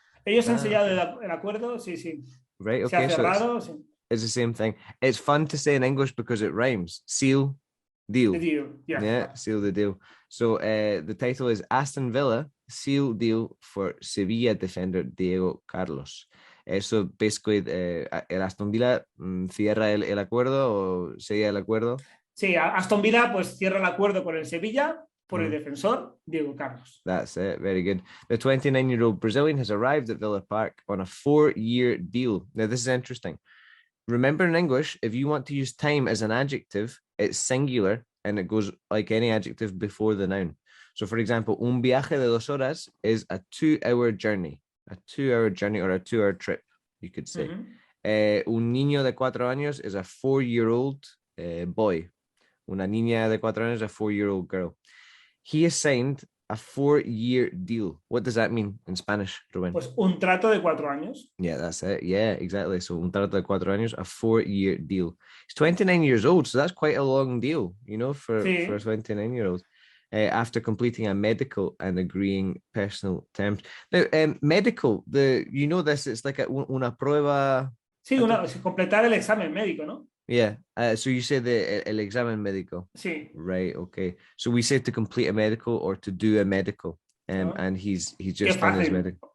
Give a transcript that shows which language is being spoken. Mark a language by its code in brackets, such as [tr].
[es] Ellos han sellado el acuerdo, sí. [en] Right, okay. [es] Se ha cerrado, sí. [en] It's the same thing. It's fun to say in English because it rhymes. Seal, deal. The deal, yeah. Seal the deal. So the title is Aston Villa seal deal for Sevilla defender Diego Carlos. So basically, [es] el Aston Villa cierra el acuerdo o sella el acuerdo. Sí, Aston Villa pues cierra el acuerdo con el Sevilla por el defensor Diego Carlos. [en] That's it. Very good. The 29-year-old Brazilian has arrived at Villa Park on a 4-year deal. Now, this is interesting. Remember, in English, if you want to use time as an adjective, it's singular and it goes like any adjective before the noun. So, for example, [es] un viaje de 2 horas [en] is a 2-hour journey. A 2-hour journey or a 2-hour trip, you could say. [es] Un niño de 4 años [en] is a 4-year-old boy. [es] Una niña de 4 años [en] is a 4-year-old girl. He has signed a 4-year deal. What does that mean in Spanish, Rubén? [es] Pues un trato de 4 años. [en] Yeah, that's it. Yeah, exactly. So [es] un trato de 4 años, [en] a 4-year deal. He's 29 years old, so that's quite a long deal, for a 29-year-old. After completing a medical and agreeing personal terms. Now, medical, this, it's like una prueba. [es] Sí, completar el examen médico, ¿no? [en] Yeah. So you say el examen médico. [es] Sí. [en] Right. Okay. So we say to complete a medical or to do a medical. And he's just done his medical.